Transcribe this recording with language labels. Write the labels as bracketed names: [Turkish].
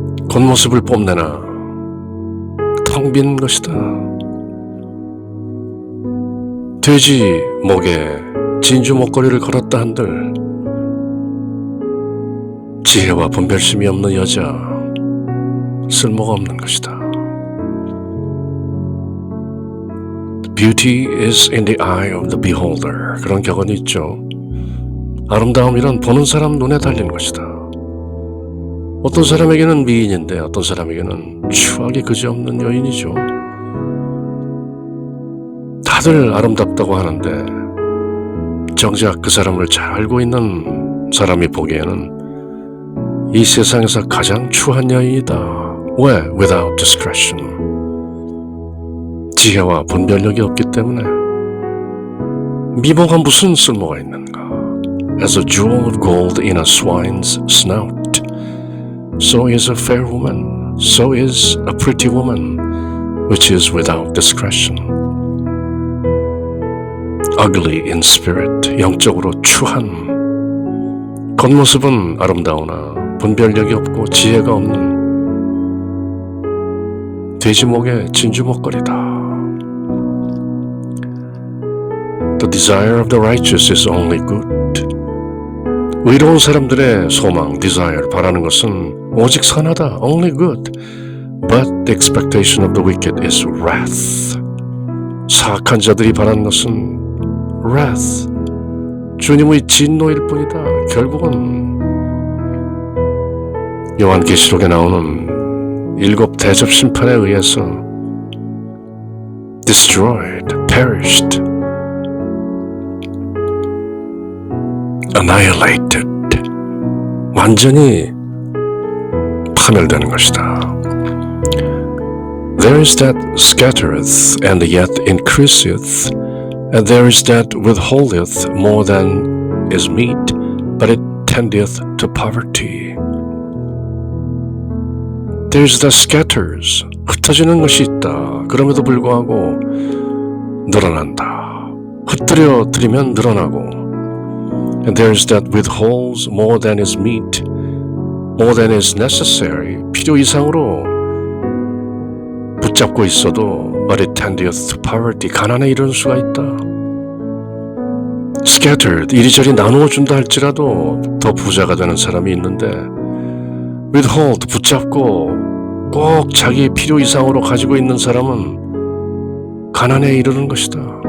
[Korean] 겉모습을 뽐내나 텅 빈 것이다. 돼지 목에 진주 목걸이를 걸었다 한들 지혜와 분별심이 없는 여자, 쓸모가 없는 것이다. [English] Beauty is in the eye of the beholder. [Korean] 그런 격언이 있죠. 아름다움이란 보는 사람 눈에 달린 것이다. 어떤 사람에게는 미인인데 어떤 사람에게는 추하게 그지없는 여인이죠. 다들 다들 아름답다고 하는데 정작 그 사람을 잘 알고 있는 사람이 보기에는 이 세상에서 가장 추한 여인이다. [English] 왜? Without discretion. [Korean] 지혜와 분별력이 없기 때문에. 미모가 무슨 쓸모가 있는가? [English] As a jewel of gold in a swine's snout, so is a fair woman, so is a pretty woman, which is without discretion. Ugly in spirit, [Korean] 영적으로 추한. 겉모습은 아름다우나 분별력이 없고 지혜가 없는 돼지목의 진주목걸이다. [English] The desire of the righteous is only good. [Korean] 의로운 사람들의 소망, desire, 바라는 것은 오직 선하다, [English] only good. But the expectation of the wicked is wrath. [Korean] 사악한 자들이 바라는 것은 wrath. 주님의 진노일 뿐이다. 결국은 요한계시록에 나오는 7 대접 심판에 의해서 destroyed, perished, annihilated, 완전히 파멸되는 것이다. [English] There is that scattereth and yet increaseth, and there is that withholdeth more than is meet, but it tendeth to poverty. There is that scatters, [Korean] 흩어지는 것이 있다. 그럼에도 불구하고 늘어난다. 흩뜨려 드리면 늘어나고. [English] And there is that withholds more than is meet, more than is necessary. [Korean] 필요 이상으로 붙잡고 있어도 [English] but it tendeth to poverty. [Korean] 가난에 이르는 수가 있다. Scattered, 이리저리 나누어 준다 할지라도 더 부자가 되는 사람이 있는데 withhold, 붙잡고 꼭 자기 필요 이상으로 가지고 있는 사람은 가난에 이르는 것이다.